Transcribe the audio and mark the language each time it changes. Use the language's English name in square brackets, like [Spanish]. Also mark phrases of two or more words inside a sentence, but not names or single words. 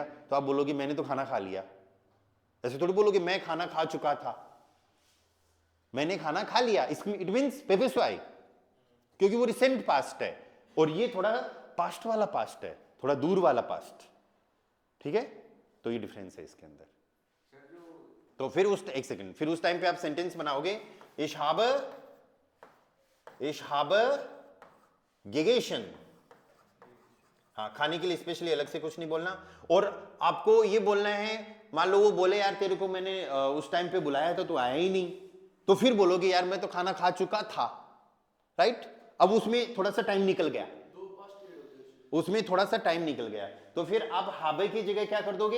[Hindi] तो आप बोलोगे मैंने तो खाना खा लिया। ऐसे थोड़ी बोलोगे मैं खाना खा चुका था, मैंने खाना खा लिया। [English] It means [Hindi] पेपेस्वाई, क्योंकि वो [English] recent past [Hindi] है और ये थोड़ा पास्ट वाला पास्ट है, थोड़ा दूर वाला पास्ट। ठीक है, तो ये डिफरेंस है इसके अंदर। तो फिर एक सेकंड, फिर उस टाइम पे आप सेंटेंस बनाओगे [German] Ich habe gegessen। [Hindi] हाँ, खाने के लिए स्पेशली अलग से कुछ नहीं बोलना। और आपको ये बोलना है, मान लो वो बोले यार तेरे को मैंने उस टाइम पे बुलाया था तो आया ही नहीं, तो फिर बोलोगे यार मैं तो खाना खा चुका था, राइट? अब उसमें थोड़ा सा टाइम निकल गया, उसमें थोड़ा सा टाइम निकल गया, तो फिर आप हाबे की जगह क्या कर दोगे?